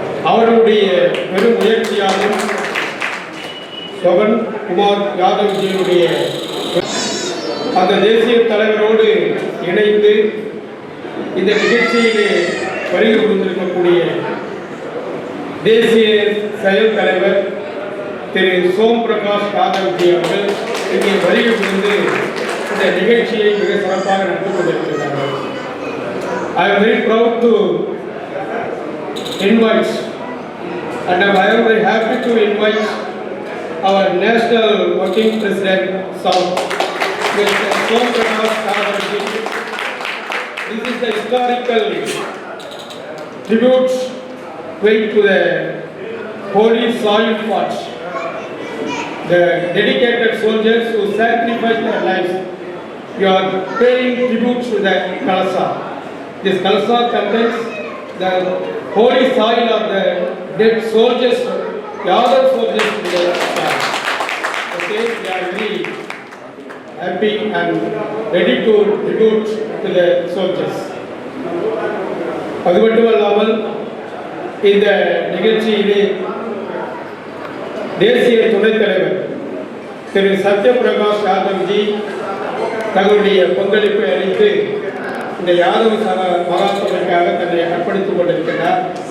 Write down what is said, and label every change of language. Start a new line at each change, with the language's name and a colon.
Tamil: அவருடைய பெரும் முயற்சியாலும் ஸ்வபன் குமார் யாதவ்ஜியினுடைய அந்த தேசிய தலைவரோடு இணைந்து இந்த நிகழ்ச்சியிலே வருகை புரிந்திருக்கக்கூடிய தேசிய செயல் தலைவர் திரு சோம் பிரகாஷ் யாதவ்ஜி அவர்கள் இங்கே வருகை புரிந்து இந்த நிகழ்ச்சியை மிக சிறப்பாக நடத்தி கொண்டிருக்கிறார்கள்.
English: I am very proud to invite and I am very happy to invite our National Working President South, Mr. Som Prakash Yaadavji. This is the historical tribute paid to the holy soil plots, the dedicated soldiers who sacrificed their lives. You are paying tribute to the Kalasa. This Kalasa contains the holy soil of the dead soldiers, Yadav soldiers in the land. Okay, we are very happy and ready to tribute to the soldiers.
Tamil: அது மட்டுமல்லாமல் இந்த நிகழ்ச்சியிலே தேசிய துணைத் தலைவர் திரு சத்யபிரகாஷ் யாதவ்ஜி தங்களுடைய பங்களிப்பை அளித்து இந்த யாதவ மகாசபைக்காக தன்னை அர்ப்பணித்துக் கொண்டிருக்கிறார்.